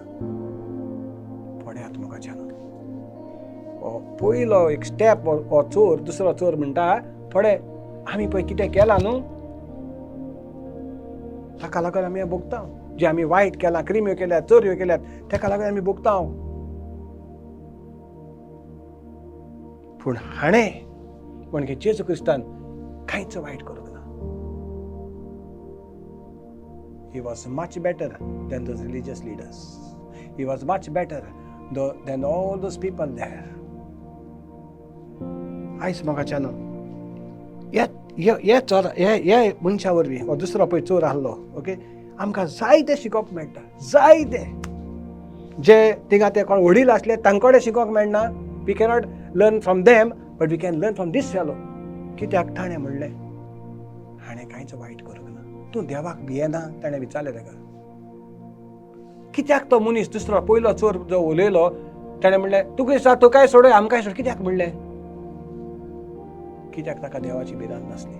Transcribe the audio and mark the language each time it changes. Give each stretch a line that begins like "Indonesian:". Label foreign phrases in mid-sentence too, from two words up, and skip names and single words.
Konkani: पळयात मोगाच्यानो, पयलो एक स्टेप हो चोर, दुसरो चोर म्हणटा थोडे आमी पळय कितें केलां न्हू ताका लागून आमी हें भोगतांव. जे आमी वायट केलां, क्रिम्यो केल्यात, चोरयो केल्यात, ताका लागून आमी भोगतांव. पूण हाणें म्हणजे जेजू क्रिस्तान कांयच वायट करूंक ना.
English: He was much better than those religious leaders. He was much better than all those people there.
Konkani: आयज मोगाच्यानो हे मनशा वरवीं हो दुसरो पळय चोर आसलो, ओके, आमकां जायते शिकोवप मेळटा. जायते जे थिंगा ते कोण वडील आसले तांकडे शिकोवप मेळना.
English: we cannot learn from them, but we can learn from this fellow.
Konkani: कित्याक ताणें म्हणलें हाणें कांयच वायट करूंक ना. तूं देवाक भियेना ताणें विचारलें ताका. कित्याक तो मनीस दुसरो पयलो चोर जो उलयलो ताणें म्हणलें तूं क्रिस्तांव, तूं काय सोडय, आमकांय सोड. कित्याक म्हणलें? कित्याक ताका देवाची भिरांत नासली.